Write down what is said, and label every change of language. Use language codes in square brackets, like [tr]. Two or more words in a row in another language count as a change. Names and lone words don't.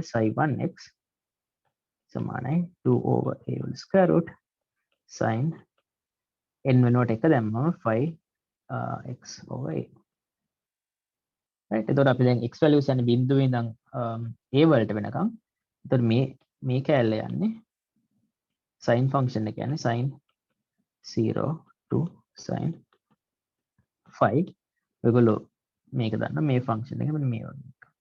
[si] psi 1x සමානයි 2 [en] over a whole square root sin n [si] වෙනුවට 1 දැම්මම [en] phi x over a right [si] එතකොට අපි දැන් [en] x values [si] යන්නේ බිඳුවේ ඉඳන් a වලට වෙනකම් එතකොට මේ කැලල යන්නේ [en] sin function [si] එක යන්නේ [en] sin 0 to sin phi [si] ඔයගොල්ලෝ මේක දන්න මේ function එක මෙන්න මේ වගේ